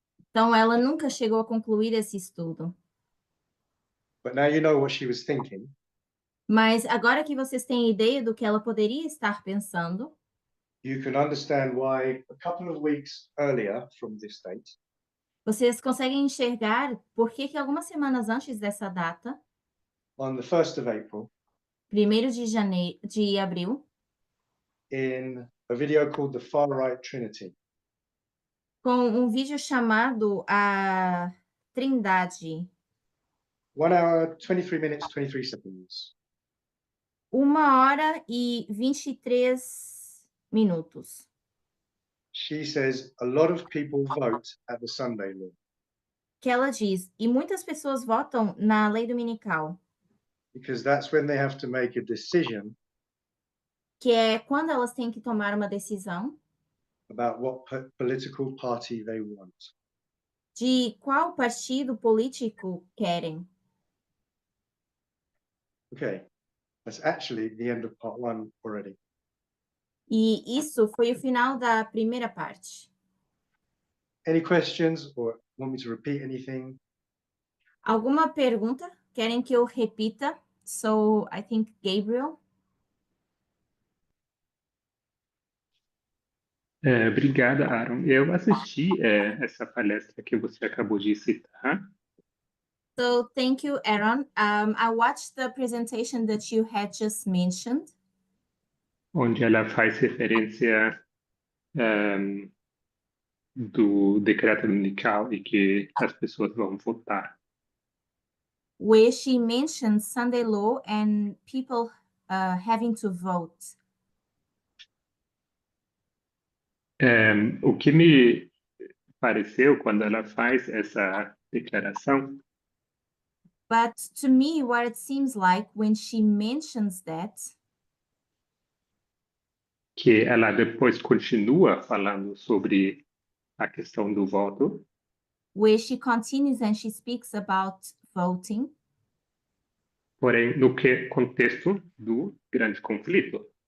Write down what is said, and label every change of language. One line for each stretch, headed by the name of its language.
Portuguese: Então, ela nunca chegou a concluir esse estudo.
English: But now you know what she was thinking.
Portuguese: Mas agora que vocês têm ideia do que ela poderia estar pensando,
English: You can understand why a couple of weeks earlier from this date,
Portuguese: Vocês conseguem enxergar por que algumas semanas antes dessa data,
English: on the 1st of April,
Portuguese: 1º de abril,
English: in a video called The Far Right Trinity,
Portuguese: com vídeo chamado A Trindade,
English: 1 hour, 23 minutes, 23 seconds.
Portuguese: 1h e 23 minutos.
English: She says a lot of people vote at the Sunday law
Portuguese: Que ela diz, e muitas pessoas votam na lei dominical,
English: because that's when they have to make a decision
Portuguese: que é quando elas têm que tomar uma decisão
English: about what political party they want.
Portuguese: de qual partido político querem.
English: Okay, that's actually the end of part 1 already.
Portuguese: E isso foi o final da primeira parte.
English: Any questions or want me to repeat anything?
Portuguese: Alguma pergunta? Querem que eu repita?
English: So, I think Gabriel.
Portuguese: Obrigada, Aaron. Eu assisti essa palestra que você acabou de citar.
English: So, thank you, Aaron. I watched the presentation that you had just mentioned,
Portuguese: onde ela faz referência do decreto dominical e que as pessoas vão votar.
English: where she mentioned Sunday law and people having to vote.
Portuguese: O que me pareceu quando ela faz essa declaração
English: But to me, what it seems like when she mentions that,
Portuguese: que ela depois continua falando sobre a questão do voto,
English: where she continues and she speaks about voting,
Portuguese: porém no contexto do grande conflito.